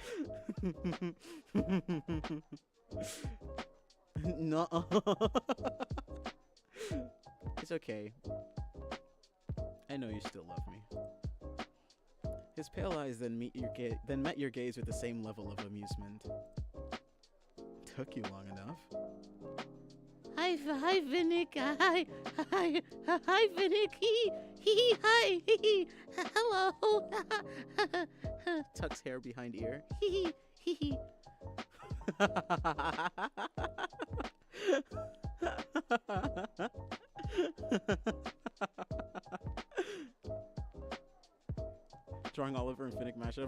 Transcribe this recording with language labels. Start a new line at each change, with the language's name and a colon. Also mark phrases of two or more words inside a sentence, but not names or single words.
English: No. It's okay. I know you still love me. His pale eyes then met your gaze with the same level of amusement. Took you long enough. Hi, Vinnick. Hi, Vinnick. Hi. Hello. Tucks hair behind ear. Drawing Oliver and Finnick mashup.